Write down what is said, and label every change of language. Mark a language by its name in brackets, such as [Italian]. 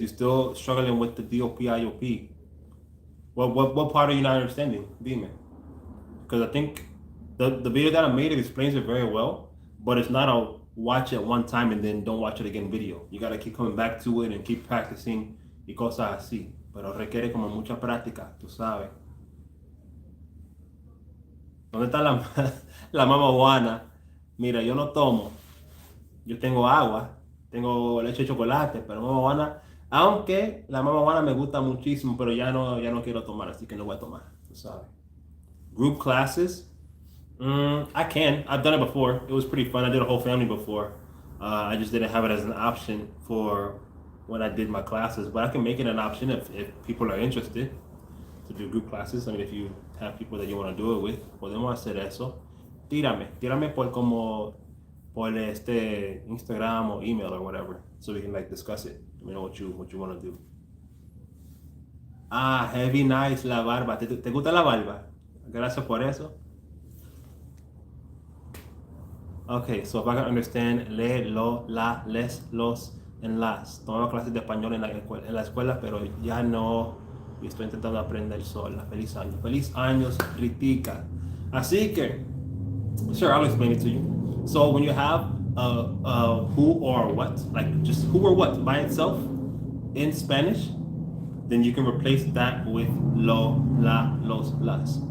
[English] You still struggling with the DOP. What part are you not understanding? [Spanish] Dime. [English] Because I think the video that I made, it explains it very well, but it's not a watch it one time and then don't watch it again video. You gotta keep coming back to it and keep practicing [Spanish] y cosas así. Pero requiere como mucha práctica, tú sabes. ¿Dónde está la mama Juana? Mira, yo no tomo. Yo tengo agua, tengo leche de chocolate, pero mama Juana, aunque la mama Juana me gusta muchísimo, pero ya no quiero tomar, así que no voy a tomar, tú sabes. [English] Group classes, I can. I've done it before. It was pretty fun. I did a whole family before. I just didn't have it as an option for when I did my classes, but I can make it an option if people are interested to do group classes. I mean, if you have people that you want to do it with, [Spanish] podemos hacer eso. Tírame por este [English] Instagram or email or whatever, so we can like discuss it. Let me know what you want to do. [Spanish] Heavy nice la barba. ¿Te gusta la barba? Gracias por eso. [English] Okay, so if I can understand, le, lo, la, les, los, and las. [Spanish] Tomaba clases de español en la escuela, pero ya no. Y estoy intentando aprender sola. Feliz año. Feliz años, Ritica. Así que, [English] sure, I'll explain it to you. So when you have who or what, like just who or what by itself in Spanish, then you can replace that with lo, la, los, las.